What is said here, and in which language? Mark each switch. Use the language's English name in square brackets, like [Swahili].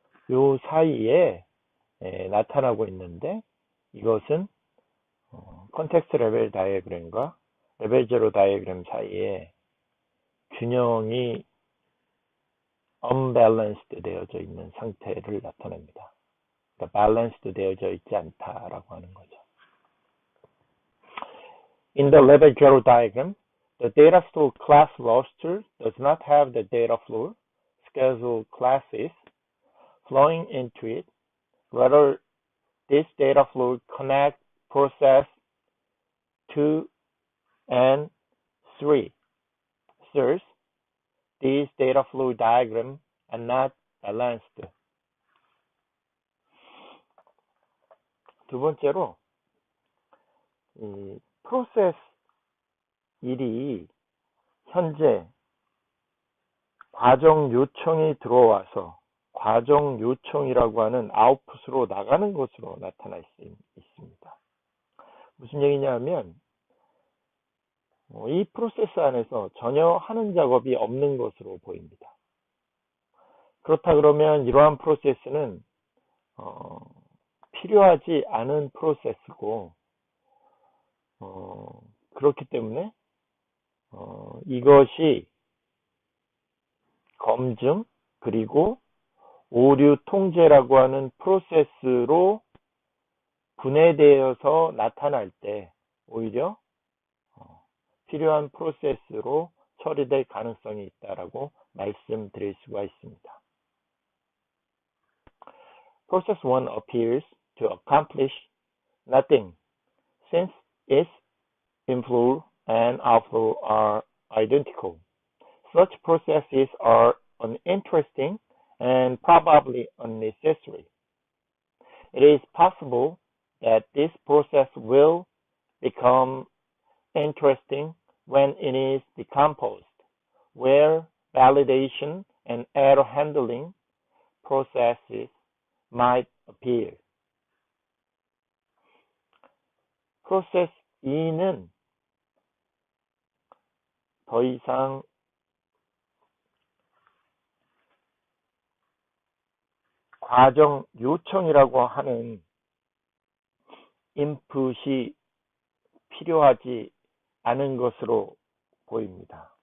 [Korean] 이 사이에 나타나고 있는데 이것은 컨텍스트 레벨 다이어그램과 레벨 제로 다이어그램 사이에 균형이 unbalanced 되어져 있는 상태를 나타냅니다. 그러니까 balanced 되어져 있지 않다라고 하는 거죠. [English] In the level zero diagram, the data flow class roster does not have the data flow schedule classes flowing into it. Rather, this data flow connects process 2 and 3. Thus, these data flow diagrams are not balanced. [Korean] 두 번째로, 이 프로세스 1이 현재 과정 요청이 들어와서 과정 요청이라고 하는 아웃풋으로 나가는 것으로 나타날 수 있습니다. 무슨 얘기냐면 이 프로세스 안에서 전혀 하는 작업이 없는 것으로 보입니다. 그렇다 그러면 이러한 프로세스는 필요하지 않은 프로세스고 그렇기 때문에 이것이 검증 그리고 오류 통제라고 하는 프로세스로 분해되어서 나타날 때 오히려 필요한 프로세스로 처리될 가능성이 있다라고 말씀드릴 수가 있습니다. [English] Process 1 appears to accomplish nothing since its inflow and outflow are identical. Such processes are uninteresting and probably unnecessary. It is possible that this process will become interesting when it is decomposed, where validation and error handling processes might appear. [Korean] 프로세스 2는 더 이상 과정 요청이라고 하는 인풋이 필요하지 않은 것으로 보입니다.